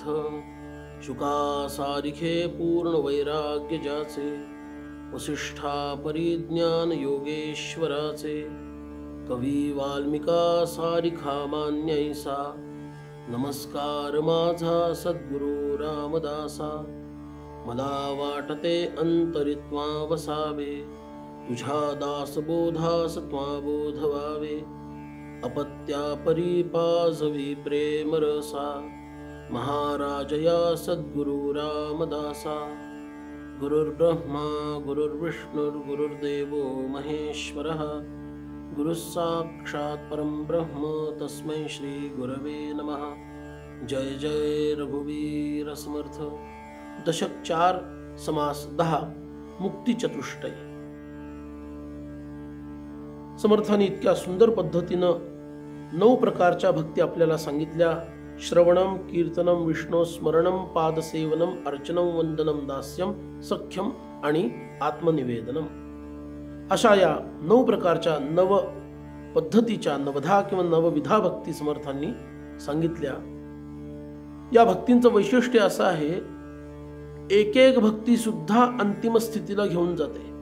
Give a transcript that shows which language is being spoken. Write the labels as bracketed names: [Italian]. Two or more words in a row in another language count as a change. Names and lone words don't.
[Marathi] शुका सारिखे पूर्ण वैराग्य ज्याचे, वसिष्ठा परिज्ञान योगेश्वराचे, कवी वाल्मिका सारिखा मान्यैसा, नमस्कार माझा सद्गुरु रामदासा। मला वाटते अंतरित्वा वसावे, तुझ्या दासबोधास त्वा बोध व्हावे। अपत्या परिपाजवी प्रेम रसा, महाराजया सद्गुरु रामदासा। [Sanskrit] गुरुर्ब्रह्मा गुरुर्विष्णुर्गुरुर्देवो महेश्वरः, गुरुः साक्षात् परं ब्रह्म तस्मै श्री गुरवे नमः। [Marathi] जय जय रघुवीर समर्थ। दशक 4 समास 10 मुक्ती चतुष्टय। समर्थाने इतक्या सुंदर पद्धतीनं 9 प्रकारच्या भक्ती आपल्याला सांगितल्या। [Sanskrit] श्रवणम, कीर्तनम, विष्णू स्मरणम, पादसेवनम, अर्चनम, वंदनम, दास्यम, सख्यम [Marathi] आणि आत्मनिवेदनम, अशा या 9 प्रकारच्या नव पद्धतीच्या नवधा किंवा नवविधा भक्ती समर्थांनी सांगितल्या। या भक्तींचं वैशिष्ट्य असं आहे, एक एक भक्ती सुद्धा अंतिम स्थितीला घेऊन जाते।